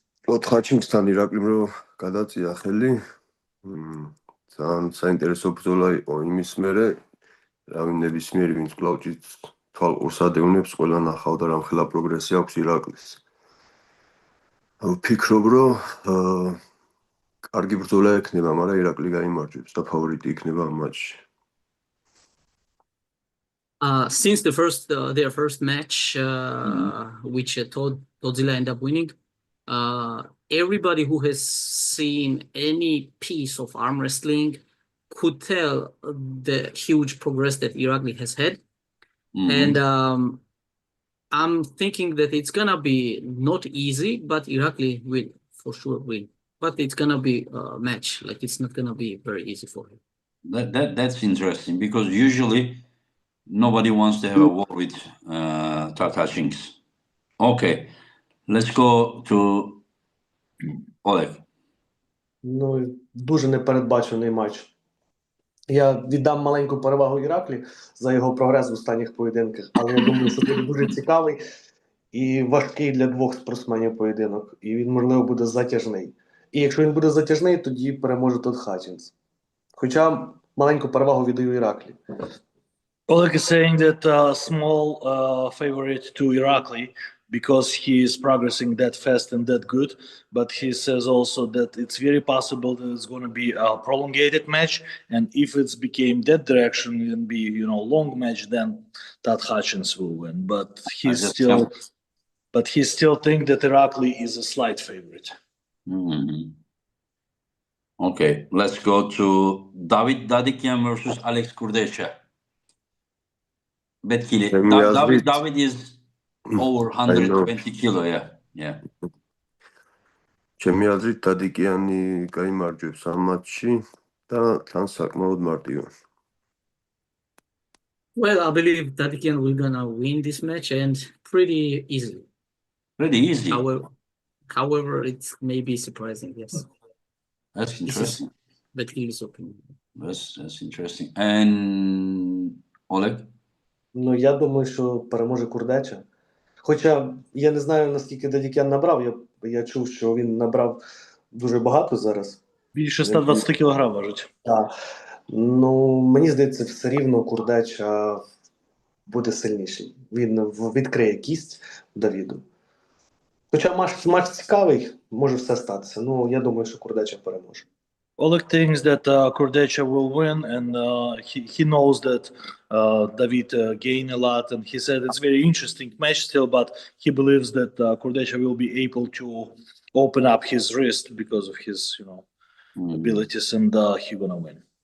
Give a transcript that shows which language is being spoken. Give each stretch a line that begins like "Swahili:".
Georgian: ოთხაჩინგსთან ირაკლიმ რო გადაწია ხელი, ძალიან საინტერესო ბრძოლა იყო იმის მერე, რავი ნებისმიერი ვინც კლავჭით თვალყურს ადევნებს, ყველა ნახავდა რამხელა პროგრესი აქვს ირაკლის. ვფიქრობ, რომ კარგი ბრძოლა ექნება, მაგრამ ირაკლი გაიმარჯვებს და ფავორიტი იქნება ამ მატჩში.
English: Since their first match, which Godzilla ended up winning, everybody who has seen any piece of arm wrestling could tell the huge progress that Irakli has had. And I'm thinking that it's gonna be not easy, but Irakli will for sure win. But it's gonna be a match, like it's not gonna be very easy for him. That's interesting because usually nobody wants to have a war with Tatashings. Okay, let's go to Oleg.
Ukrainian: Ну, дуже непередбачений матч. Я віддам маленьку перевагу Іраклі за його прогрес в останніх поєдинках, але я думаю, що буде дуже цікавий і важкий для двох спортсменів поєдинок. І він, можливо, буде затяжний. І якщо він буде затяжний, тоді переможе Тот Хатчинс. Хоча маленьку перевагу віддаю Іраклі.
English: Oleg is saying that small favorite to Irakli because he is progressing that fast and that good. But he says also that it's very possible that it's going to be a prolongated match. And if it's became that direction and be, long match, then Tat Hutchins will win. But he still think that Irakli is a slight favorite. Okay, let's go to David Dadikyan versus Alex Kurdecha. Betkili. David is over 120 kilo, yeah.
Georgian: ჩემი აზრით დადიკიანი გაიმარჯვებს ამ მატჩში და თან საკმაოდ მარტივი.
English: Well, I believe Tadikian will gonna win this match and pretty easily. Pretty easy. However, it's maybe surprising, yes. That's interesting. Betkili's opinion. That's interesting. And Oleg?
Ukrainian: Ну, я думаю, що переможе Курдеча. Хоча я не знаю, наскільки Дадікян набрав. Я чув, що він набрав дуже багато зараз. Більше 120 кілограм важить. Так. Ну, мені здається, все рівно Курдеча буде сильніший. Він відкриє кість Давіду. Хоча матч цікавий, може все статися. Ну, я думаю, що Курдеча переможе.
English: Oleg thinks that Kurdecha will win, and he knows that David gained a lot, and he said it's very interesting match still, but he believes that Kurdecha will be able to open up his wrist because of his, abilities, and he's gonna win.